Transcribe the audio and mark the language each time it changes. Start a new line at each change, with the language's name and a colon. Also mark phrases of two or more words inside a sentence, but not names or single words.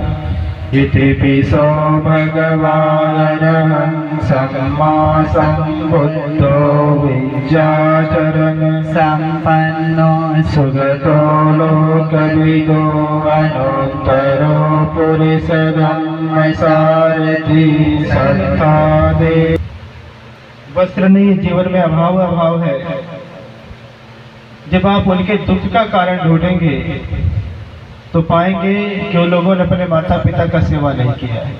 Pali: इतिपिसो भगवानरहं सम्मा सम्बुद्धो विद्याचरण संपन्नो सुगतो लोकविदो अनोत्तरो पुरुषधम्म सारथी सत्तादे।
Hindi: वस्त्र नहीं, जीवन में अभाव है। जब आप उनके दुख का कारण ढूंढेंगे तो पाएंगे कि उन लोगों ने अपने माता पिता का सेवा नहीं किया है।